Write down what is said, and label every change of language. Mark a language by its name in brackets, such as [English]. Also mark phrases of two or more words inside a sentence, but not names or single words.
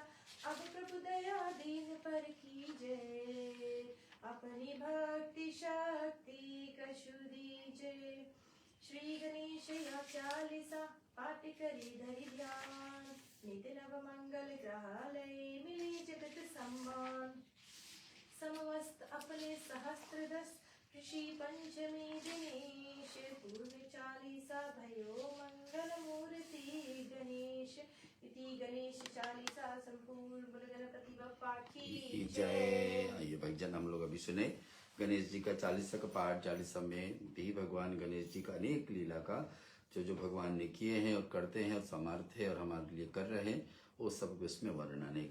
[Hindi] अब प्रभु दया दीन पर कीजय, अपनी भक्ति शक्ति कछु दीजय। श्री गणेश या चालीसा, पाठ करी धरि ध्यान। नित नव मंगल ग्रहालय, मिली जगत सम्मान। समवस्त अपने सहस्त्र दस, ऋषि पंचमी दिनेश। पूर्व चालीसा भयो मंगल मूर्ति गणेश। इति गणेश चालीसा संपूर्ण। बोलो गणपति बप्पा की जय। आइए भक्तजन, हम लोग अभी सुने गणेश जी का चालीसा का पाठ। चालीसा में भी भगवान गणेश जी का अनेक लीला का जो भगवान ने किए हैं और करते हैं और समर्थ है और हमारे लिए कर रहे हैं, वो सब उसमें वर्णन है।